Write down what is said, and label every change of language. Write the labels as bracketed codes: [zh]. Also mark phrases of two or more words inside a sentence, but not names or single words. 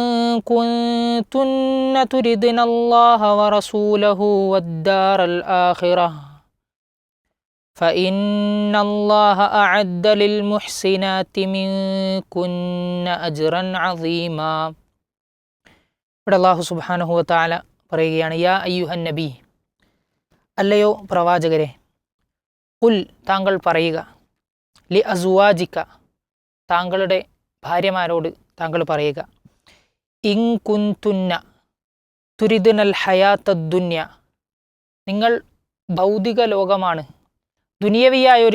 [ar] كنتن تردن الله ورسوله والدار الآخرة فإن الله أعد للمحسنات منكن أجرا عظيما. [ml] ഇവിടെ അല്ലാഹു [ar] سبحانه وتعالى [ml] പറയുകയാണ്, [ar] يا أيها النبي, [ml] അല്ലയോ പ്രവാചകരെ, ഖുൽ, താങ്കൾ പറയുക, [ar] لأزواجك, [ml] താങ്കളുടെ ഭാര്യമാരോട് താങ്കൾ പറയുക, [ar] إن كنتن تردن الحياة الدنيا, [ml] നിങ്ങൾ ഭൗതിക ലോകമാണ്, ദുനിയവിയായ ഒരു